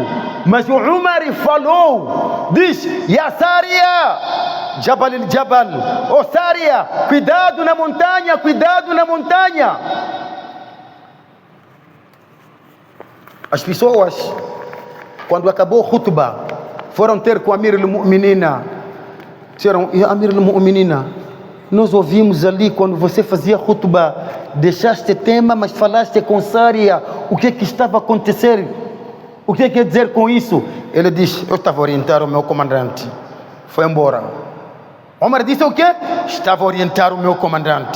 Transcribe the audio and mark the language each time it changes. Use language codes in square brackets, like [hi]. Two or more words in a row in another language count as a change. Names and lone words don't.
[pt] Mas o Umar falou, diz: [ar] يا سارية، الجبلَ الجبلَ, oh Saria, [pt] cuidado na montanha, cuidado na montanha. As pessoas, quando acabou o khutbah, foram ter com [ar] أمير المؤمنين. [pt] Disseram: [ar] أمير المؤمنين, [pt] nós ouvimos ali quando você fazia khutbah, deixaste tema, mas falaste com Saria. O que estava a acontecer? O que quer dizer com isso? Ele diz: eu estava a orientar o meu comandante. Foi embora. Omar disse o quê? Estava a orientar o meu comandante.